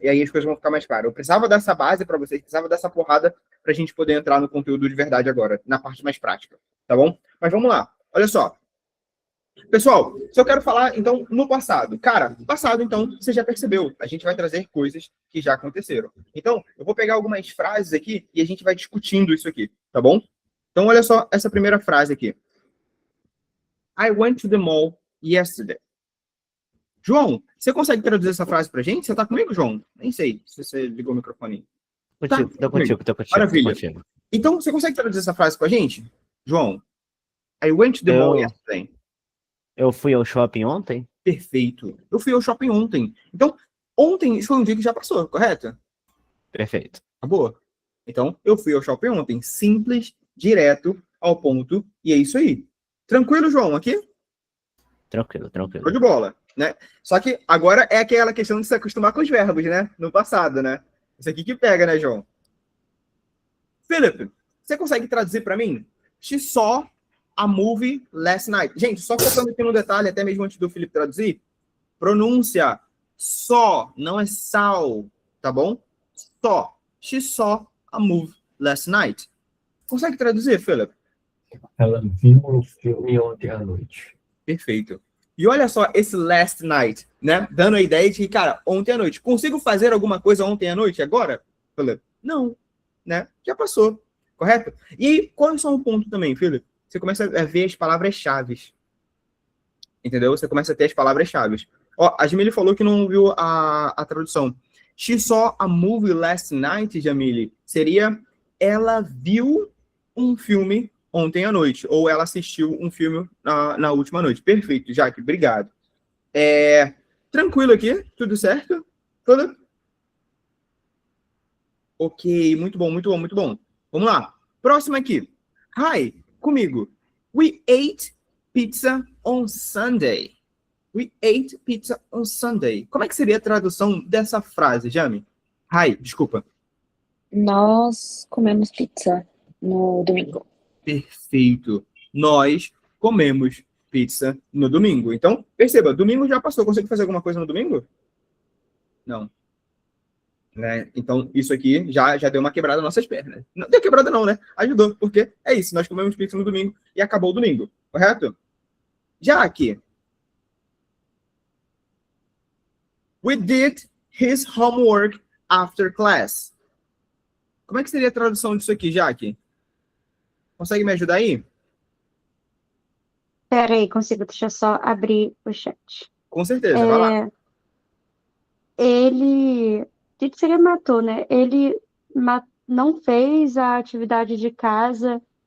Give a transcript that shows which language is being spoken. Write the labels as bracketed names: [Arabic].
[Portuguese] E aí as coisas vão ficar mais claras. Eu precisava dessa base para vocês, precisava dessa porrada para a gente poder entrar no conteúdo de verdade agora, na parte mais prática. Tá bom? Mas vamos lá. Olha só. Pessoal, se eu quero falar, então, no passado. Cara, passado, então, você já percebeu. A gente vai trazer coisas que já aconteceram. Então, eu vou pegar algumas frases aqui e a gente vai discutindo isso aqui, tá bom? Então, olha só essa primeira frase aqui. [English] I went to the mall yesterday. [Portuguese] João, você consegue traduzir essa frase pra gente? Você tá comigo, João? Nem sei se você ligou o microfone. Tô contigo. Maravilha. Então, você consegue traduzir essa frase com a gente? [English] João, I went to the mall yesterday. [Portuguese] Eu fui ao shopping ontem? Perfeito. Eu fui ao shopping ontem. Então, ontem foi um dia que já passou, correto? Perfeito. Acabou. Então, eu fui ao shopping ontem. Simples, direto, ao ponto, e é isso aí. Tranquilo, João, aqui? Tranquilo, Show tranquilo. de bola, né? Só que agora é aquela questão de se acostumar com os verbos, né? No passado, né? Isso aqui que pega, né, João? Philip, você consegue traduzir para mim? [English] She saw a movie last night. [Portuguese] Gente, só focando aqui no detalhe, até mesmo antes do Felipe traduzir, pronúncia só, não é sal, tá bom? Só. [English] She saw a movie last night. [Portuguese] Consegue traduzir, Philip? Ela viu um filme ontem à noite. Perfeito. E olha só esse last night, né? Dando a ideia de que, cara, ontem à noite. Consigo fazer alguma coisa ontem à noite agora? Philip? Não, né? Já passou, correto? E aí, qual é só um ponto também, Philip? Você começa a ver as palavras-chave. Entendeu? Você começa a ter as palavras-chave. Ó, a Jamile falou que não viu a tradução. [English] She saw a movie last night, Jamile. [Portuguese] Seria ela viu um filme ontem à noite. Ou ela assistiu um filme na última noite. Perfeito, Jaque. Obrigado. Tranquilo aqui? Tudo certo? Tudo? Ok, muito bom, muito bom, muito bom. Vamos lá. Próximo aqui. Hi, comigo. [English] We ate pizza on Sunday. We ate pizza on Sunday. [Portuguese] Como é que seria a tradução dessa frase, Jami? Hi, desculpa. Nós comemos pizza no domingo. Perfeito. Nós comemos pizza no domingo. Então, perceba, domingo já passou. Consegue fazer alguma coisa no domingo? Não. Né? Então, isso aqui já deu uma quebrada nas nossas pernas. Não deu quebrada não, né? Ajudou, porque é isso. Nós comemos pizza no domingo e acabou o domingo. Correto? Já aqui. [English] We did his homework after class. [Portuguese] Como é que seria a tradução disso aqui, Jaque? Consegue me ajudar aí? Pera aí, consigo, deixa eu só abrir o chat. Com certeza, vai lá. Ele, dito seria matou, né? Ele não fez a atividade de casa.